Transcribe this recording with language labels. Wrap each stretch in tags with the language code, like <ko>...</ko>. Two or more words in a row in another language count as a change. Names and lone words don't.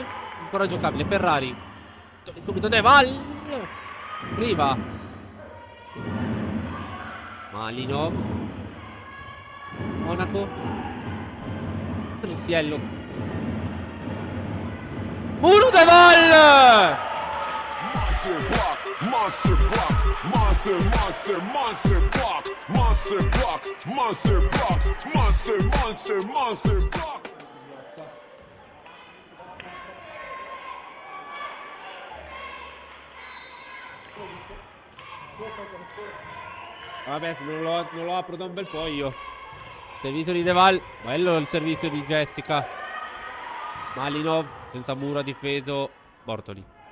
<it>Ancora giocabile. Ferrari. Subito De Val. Riva. Malinov. Monaco. Petruziello. Muro De Val.</it> <en>Monster block, monster block.</en> <it>Vabbè, non lo apro da un bel po' io. Servizio di De Val. Bello il servizio di Jessica. Malinov senza muro, ha difeso Bortoli.</it>